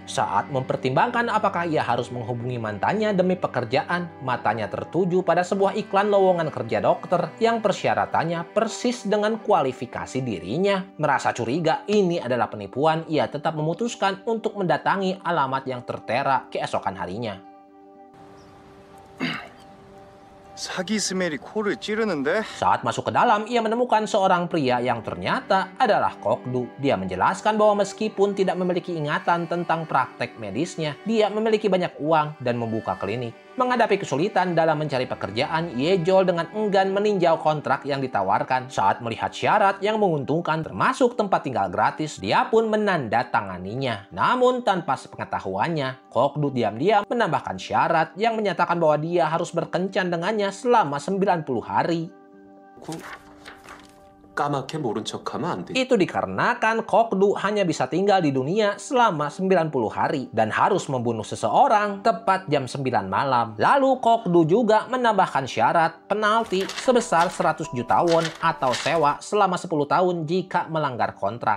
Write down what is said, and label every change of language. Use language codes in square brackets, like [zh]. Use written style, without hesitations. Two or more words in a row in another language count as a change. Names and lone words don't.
[id] Saat mempertimbangkan apakah ia harus menghubungi mantannya demi pekerjaan, matanya tertuju pada sebuah iklan lowongan kerja dokter yang persyaratannya persis dengan kualifikasi dirinya. Merasa curiga ini adalah penipuan, ia tetap memutuskan untuk mendatangi alamat yang tertera keesokan harinya. [ko] 사기 스멜이 코를 찌르는데? [id] Saat masuk ke dalam, ia menemukan seorang pria yang ternyata adalah Hokdu. Dia menjelaskan bahwa meskipun tidak memiliki ingatan tentang praktek medisnya, dia memiliki banyak uang dan membuka klinik. Menghadapi kesulitan dalam mencari pekerjaan, Yejol dengan enggan meninjau kontrak yang ditawarkan. Saat melihat syarat yang menguntungkan termasuk tempat tinggal gratis, dia pun menandatanganinya. Namun tanpa sepengetahuannya, Hokdu diam-diam menambahkan syarat yang menyatakan bahwa dia harus berkencan dengannya selama 90 hari. [ko] 까맣게 모른 척하면 안 돼. [id] Itu dikarenakan Hokdu hanya bisa tinggal di dunia selama 90 hari dan harus membunuh seseorang tepat jam 9 malam. Lalu Hokdu juga menambahkan syarat penalti sebesar 100 juta won atau sewa selama 10 tahun jika melanggar kontrak.